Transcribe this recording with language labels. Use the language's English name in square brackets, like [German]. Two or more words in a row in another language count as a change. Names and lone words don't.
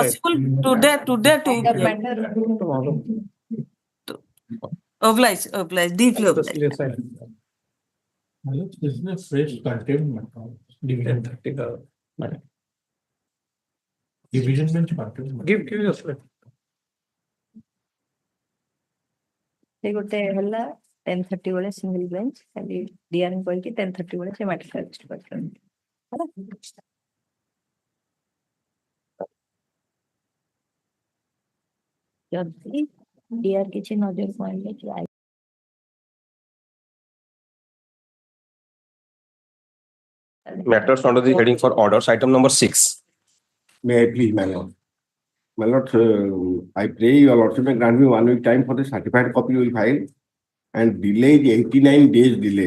[English] possible, today, 2 p.m. matter? Tomorrow. Oblige, deeply oblige. Yes, This is a fresh contempt matter. Division [Hindi] 10:30 का [English] division bench contempt matter. give us a [Odia] ସେ ଗୋଟେ ହେଲା 10:30 ବେଳେ [English] single bench [Odia] ଖାଲି ଡିଆର କହିକି 10:30 ବେଳେ ସେ [English] matter register [Odia] କରିଛନ୍ତି ହେଲା। ଯଦି ଡିଆର କିଛି ନଜରକୁ ଆଣିଲେ କି [English] Matters under the heading for orders, item number 6. May I please, my lord? My lord, I pray your lordship may grant me 1 week time for the certified copy will file and delay the 89 days delay.